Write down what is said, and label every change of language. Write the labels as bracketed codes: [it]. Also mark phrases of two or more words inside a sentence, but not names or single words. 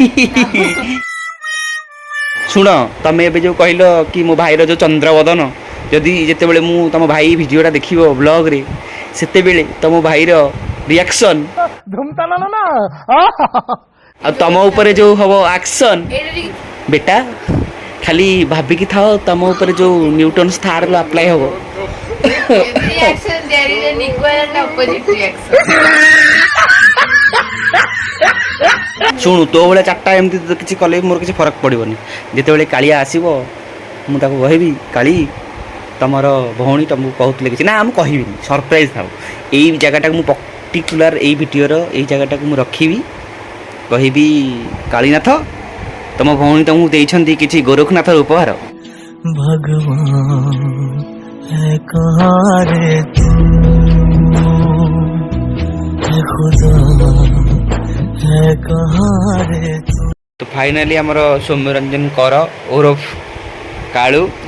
[or] ଶୁଣ ତମେ ଏବେ ଯୋଉ କହିଲ କି ମୋ ଭାଇର ଯୋଉ ଚନ୍ଦ୍ରବଦନ ଯଦି ଯେତେବେଳେ ମୁଁ ତମ ଭାଇ ଭିଡିଓଟା ଦେଖିବ ବ୍ଲଗରେ ସେତେବେଳେ ତମ ଭାଇର ରିଆକ୍ସନ ଆଉ ତମ ଉପରେ ଯୋଉ ହବ ଆକ୍ସନ ବେଟା ଖାଲି ଭାବିକି ଥାଅ ତମ ଉପରେ ଯୋଉ ନ୍ୟୁଟନ ଷ୍ଟାର ର ଆପ୍ଲାଏ ହବ [en] reaction there is an equal and opposite reaction [or] ଶୁଣୁ ତୋ ଭଳିଆ ଚାରିଟା ଏମିତି କିଛି କଲେ ମୋର କିଛି ଫରକ ପଡ଼ିବନି ଯେତେବେଳେ କାଳିଆ ଆସିବ ମୁଁ ତାକୁ କହିବି କାଳି ତମର ଭଉଣୀ ତମକୁ କହୁଥିଲେ କିଛି ନା ମୁଁ କହିବିନି ସରପ୍ରାଇଜ ଥାଉ ଏଇ ଜାଗାଟାକୁ ମୁଁ ପର୍ଟିକୁଲାର ଏଇ ଭିଡ଼ିଓର ଏଇ ଜାଗାଟାକୁ ମୁଁ ରଖିବି କହିବି କାଳୀନାଥ ତମ ଭଉଣୀ ତମକୁ ଦେଇଛନ୍ତି କିଛି ଗୋରଖନାଥର ଉପହାର ତ ଫାଇନାଲି ଆମର ସୌମ୍ୟରଞ୍ଜନ କର ଓରଫ କାଳୁ